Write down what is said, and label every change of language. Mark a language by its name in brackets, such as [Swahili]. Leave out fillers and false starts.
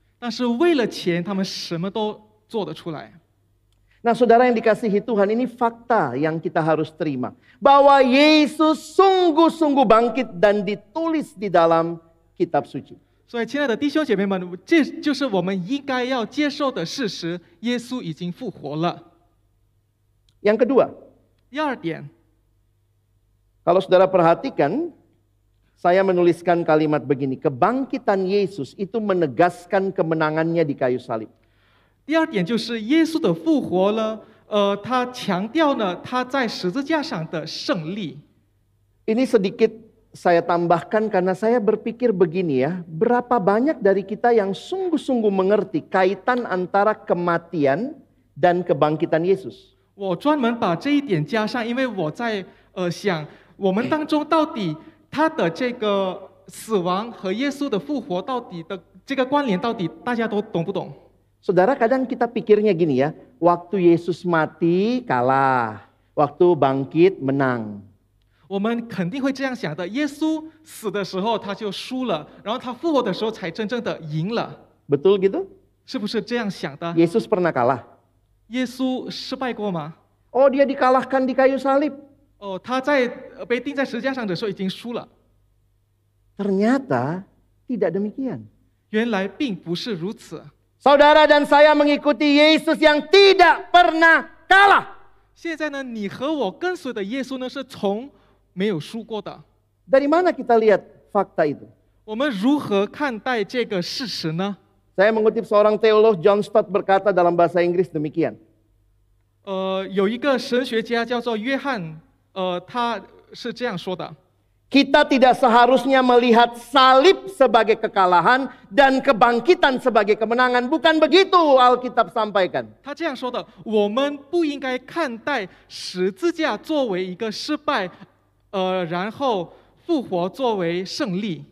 [Chinese] 但是为了钱，他们什么都做得出来。 [Indonesian] Nah saudara yang dikasihi Tuhan, ini fakta yang kita harus terima. Bahwa Yesus sungguh-sungguh bangkit dan ditulis di dalam kitab suci. [Chinese] 所以，亲爱的弟兄姐妹们，这就是我们应该要接受的事实：耶稣已经复活了。 [Indonesian] Yang kedua, [Chinese] 第二点， [Indonesian] kalau saudara perhatikan, saya menuliskan kalimat begini, kebangkitan Yesus itu menegaskan kemenangannya di kayu salib. [Chinese] 第二点就是耶稣的复活呢，他强调呢他在十字架上的胜利。 [Indonesian] Ini sedikit saya tambahkan karena saya berpikir begini ya, berapa banyak dari kita yang sungguh-sungguh mengerti kaitan antara kematian dan kebangkitan Yesus. [Chinese] 我专门把这一点加上，因为我在想，我们当中到底他的这个死亡和耶稣的复活到底的这个关联，到底大家都懂不懂？ [Indonesian] Saudara, kadang kita pikirnya gini ya, waktu Yesus mati kalah, waktu bangkit menang. [Chinese] 我们肯定会这样想的：耶稣死的时候他就输了，然后他复活的时候才真正的赢了， [Indonesian] Betul gitu? [Chinese] 是不是这样想的？ [Indonesian] Yesus pernah kalah. [Chinese] 耶稣失败过吗？ [Indonesian] Oh, dia dikalahkan di kayu salib. [Chinese] 哦，他在被钉在十字架上的时候已经输了。 [Indonesian] Ternyata tidak demikian. [Chinese] 原来并不是如此。 [Indonesian] Saudara dan saya mengikuti Yesus yang tidak pernah kalah. [Chinese] 现在呢，你和我跟随的耶稣呢，是从没有输过的。 [Indonesian] Dari mana kita lihat fakta itu? [Chinese] 我们如何看待这个事实呢？ [Indonesian] Saya mengutip seorang teolog, John Stott berkata dalam bahasa Inggris demikian. [Chinese] 有一个神学家叫做约翰，他是这样说的。 [Indonesian] Kita tidak seharusnya melihat salib sebagai kekalahan dan kebangkitan sebagai kemenangan. Bukan begitu Alkitab sampaikan. [Chinese] 他这样说的：我们不应该看待十字架作为一个失败，然后复活作为胜利。